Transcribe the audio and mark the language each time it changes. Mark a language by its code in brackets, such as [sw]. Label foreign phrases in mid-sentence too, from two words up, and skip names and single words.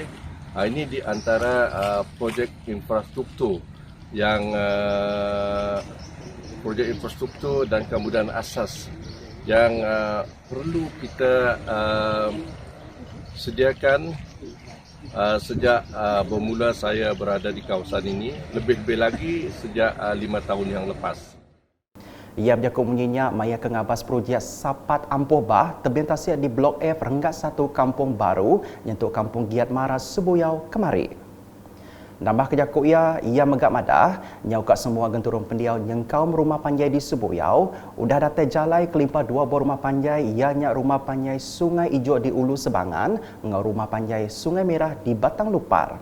[ms] Ini di antara projek infrastruktur yang projek infrastruktur dan kemudahan asas yang perlu kita sediakan sejak bermula saya berada di kawasan ini, lebih-lebih lagi sejak 5 tahun yang lepas. [iba] Ia berjakut menyenyak maya kengabas projek Sapat Ampuh Bah terbentasiak di Blok F Renggat 1 Kampung Baru nyentuk Kampung Giat Maras Sebuyau kemari. Nambah kejakut ia megak madah nyau kat semua genturung pendiau nyengkau rumah panjai di Sebuyau udah datai jalai kelimpah 2 buah rumah panjai ianya rumah panjai Sungai Ijo di Ulu Sebangan ngau rumah panjai Sungai Merah di Batang Lupar.